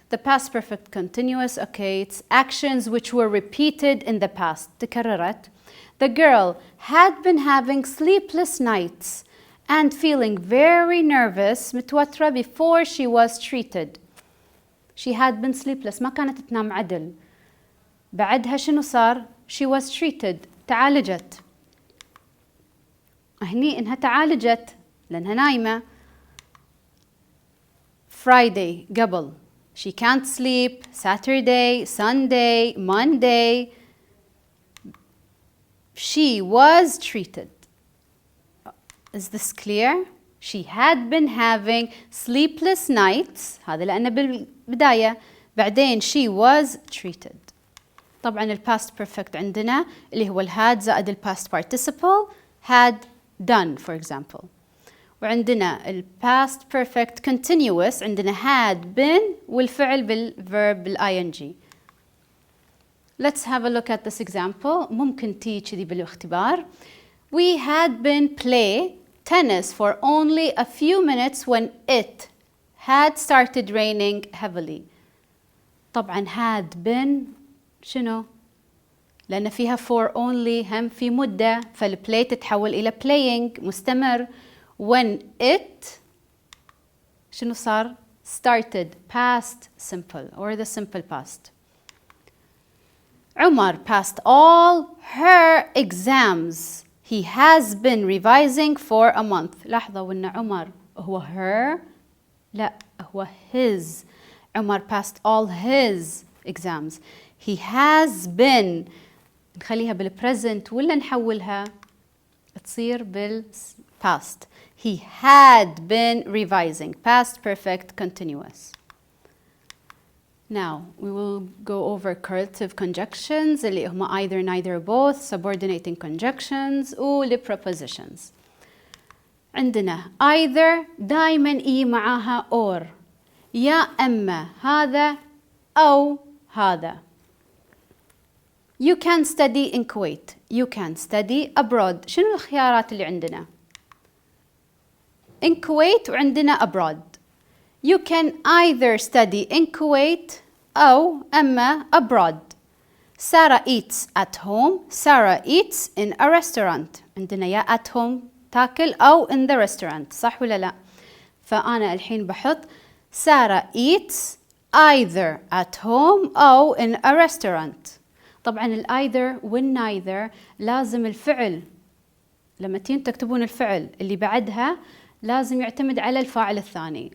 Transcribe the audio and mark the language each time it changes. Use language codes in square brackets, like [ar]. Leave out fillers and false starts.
[en] The past perfect continuous, okay, it's actions which were repeated in the past. [ar] تكررت. [en] The girl had been having sleepless nights and feeling very nervous [ar] متوترة [en] before she was treated. She had been sleepless، [ar] ما كانت تنام عدل. بعدها شنو صار؟ [en] She was treated، [ar] تعالجت. هني إنها تعالجت لأنها نايمة. [en] Friday [ar] قبل. [en] She can't sleep. Saturday, Sunday, Monday. She was treated. Is this clear? She had been having sleepless nights. [ar] هذا لأنه بالبداية. بعدين [en] she was treated. [ar] طبعا ال [en] past perfect [ar] عندنا اللي هو ال [en] had [ar] زائد ال [en] past participle had done for example. [ar] وعندنا ال past perfect continuous عندنا [en] had been [ar] والفعل بالverb بالing. [en] Let's have a look at this example. [ar] ممكن تيجي كذي بالاختبار. [en] We had been play tennis for only a few minutes when it had started raining heavily. [ar] طبعا [en] had been [ar] شنو؟ لأن فيها [en] for only [ar] هم في مدة فالplay تتحول إلى playing مستمر. [en] When it [ar] شنو صار؟ [en] started past simple or the simple past. Umar passed all her exams. He has been revising for a month. [ar] لاحظوا وإن عمر هو her لا هو his. [en] Umar passed all his exams. He has been [ar] نخليها بالpresent ولا نحولها تصير بالpast. [en] He had been revising. Past perfect continuous. Now, we will go over correlative conjunctions [ar] اللي هما [en] either, neither, both, subordinating conjunctions و prepositions. [ar] عندنا either دايما إي معاها or يا أما هذا أو هذا. [en] You can study in Kuwait. You can study abroad. [ar] شنو الخيارات اللي عندنا؟ [en] In Kuwait [ar] وعندنا abroad. [en] You can either study in Kuwait [ar] أو أما [en] abroad. Sarah eats at home. Sarah eats in a restaurant. [ar] عندنا يا [en] at home [ar] تاكل أو [en] in the restaurant. [ar] صح ولا لا؟ فأنا الحين بحط [en] Sarah eats either at home [ar] أو [en] in a restaurant. [ar] طبعا ال either وال neither لازم الفعل لما تين تكتبون الفعل اللي بعدها لازم يعتمد على الفاعل الثاني.